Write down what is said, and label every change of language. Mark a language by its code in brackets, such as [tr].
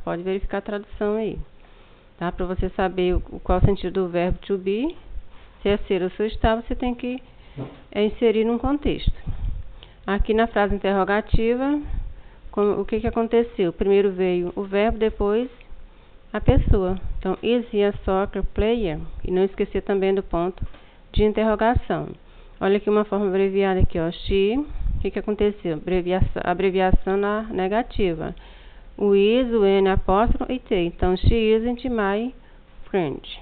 [pt] Pode verificar a tradução aí, tá? Para você saber qual é o sentido do verbo to be, se é ser ou se estar, você tem que inserir num contexto. Aqui na frase interrogativa, o que aconteceu? Primeiro veio o verbo, depois a pessoa. Então, [en] is he a soccer player? [pt] E não esquecer também do ponto de interrogação. Olha aqui uma forma abreviada aqui, ó, she. O que aconteceu? Abreviação na negativa. O is, o n, apóstrofo e t. Então, [en] she isn't my friend.